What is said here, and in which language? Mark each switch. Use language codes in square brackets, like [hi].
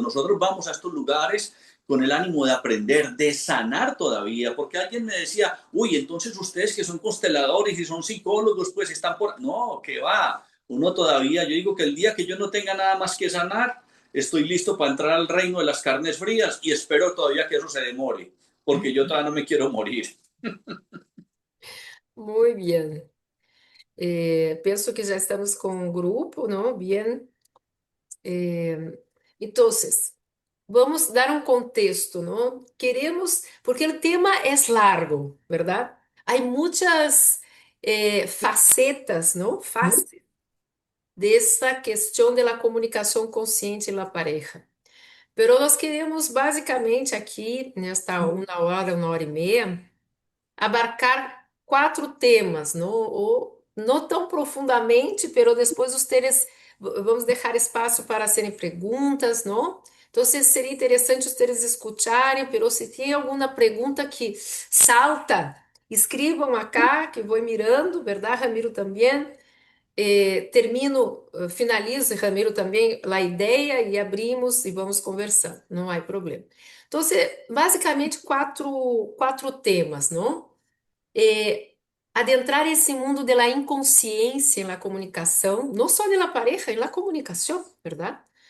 [es] Nosotros vamos a estos lugares con el ánimo de aprender, de sanar todavía, porque alguien me decía, uy, entonces ustedes que son consteladores y son psicólogos, pues están por... No, que va, uno todavía, yo digo que el día que yo no tenga nada más que sanar, estoy listo para entrar al reino de las carnes frías y espero todavía que eso se demore, porque yo todavía no me quiero morir. [pt] Muito bem. Penso que já estamos com um grupo, não? Bem. Então, vamos dar um contexto, não? Queremos, porque o tema é largo, verdade? Há muitas facetas, não? Faces dessa questão da comunicação consciente na pareja. Pero nós queremos basicamente aqui, nesta uma hora e meia, abarcar quatro temas, não? Ou não tão profundamente, pero depois vamos deixar espaço para serem perguntas, não? Então, seria interessante vocês escutarem, pero se tem alguma pergunta que salta Escribam acá, que vou mirando, ¿verdad, Ramiro? Também. Termino, finalizo, Ramiro, também a ideia e abrimos e vamos conversando, não há problema. Então, basicamente, quatro temas, não? Adentrar esse mundo de la inconsciência na comunicação, não só de la pareja, en la comunicação, ¿verdad?